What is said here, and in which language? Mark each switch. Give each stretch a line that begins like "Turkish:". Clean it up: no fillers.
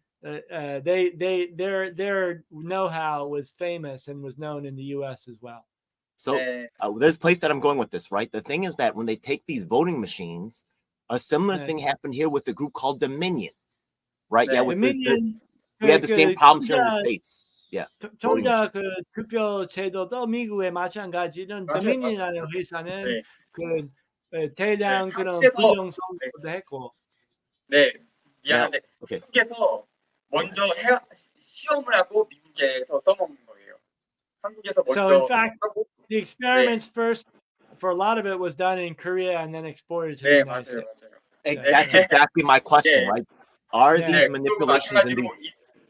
English: Their know-how was famous and was known in the U.S. as well. So there's a place that I'm going with this, right? The thing is that when they take these voting machines, a similar thing happened here with a group called Dominion, right? Yeah, with Dominion. We had the same problems here in the States. Yeah.
Korean: 전자 그 투표 제도도 미국에 마찬가지는 도민이라는 회사는 그 대량 그런 부정 선거도 했고. 네, 미안한데 한국에서 먼저 시험을 하고 미국에서 써먹는 거예요. 한국에서 먼저.
English: So in fact, the experiments first, for a lot of it, was done in Korea and then exported to the United States.
Korean: 맞아요.
English: That's exactly my question, right? Are these manipulations in these?